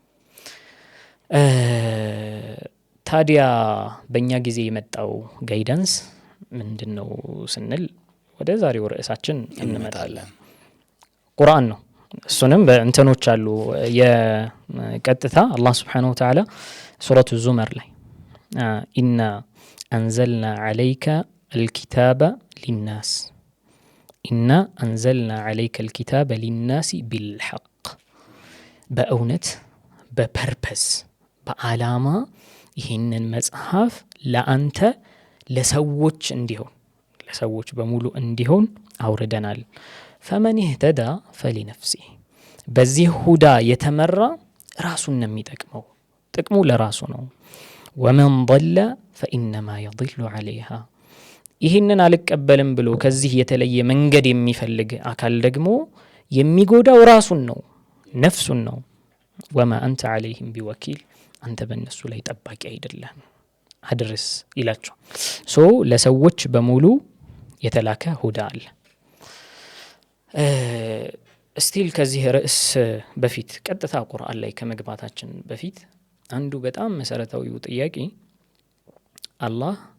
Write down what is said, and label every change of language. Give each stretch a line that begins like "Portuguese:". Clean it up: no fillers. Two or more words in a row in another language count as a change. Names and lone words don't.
Amharic: ታዲያ በእኛ ጊዜ የመጣው ጋይዳንስ ምንድነው ስንል ወደ ዛሬው ርዕሳችን እንመጣለን ቁርአን ነው እሱንም በእንተኖች አሉ የቀጥታ አላህ
Arabic: سبحانه وتعالى
Amharic: ሱረቱ ዙመር
Arabic: ላይ إنا أنزلنا عليك الكتاب للناس إنا أنزلنا عليك الكتاب للناس بالحق
Amharic: በእውነት በፐርፐስ በአላማ ይሄንን መጽሐፍ ለአንተ ለሰዎች እንዲሆን ለሰዎች በሙሉ እንዲሆን አውርደናል
Arabic: فمن اهتدى فلنفسه
Amharic: በዚህ ሁዳ የተመራ ራሱን ነው የሚጠቅመው ጥቅሙ ለራሱ ነው
Arabic: ومن ضل فإنما يضل عليها
Amharic: ይሄንን አልቀበልም ብሎ ከዚህ የተለየ መንገድ የሚፈልግ አካል ደግሞ የሚጎዳው ራሱን ነው ነፍሱን ነው
Arabic: وما أنت عليهم بوكيل
Amharic: አንተ በእነሱ ላይ ጠባቂ አይደለም አድርስ ይላቸው ለሰዎች በሙሉ የተላከ ሁዳ አለ ስቲል ከዚህ ርዕስ በፊት ቀጥታ ቁርአን ላይ ከመግባታችን በፊት አንዱ በጣም መሰረታዊው ጥያቄ አላህ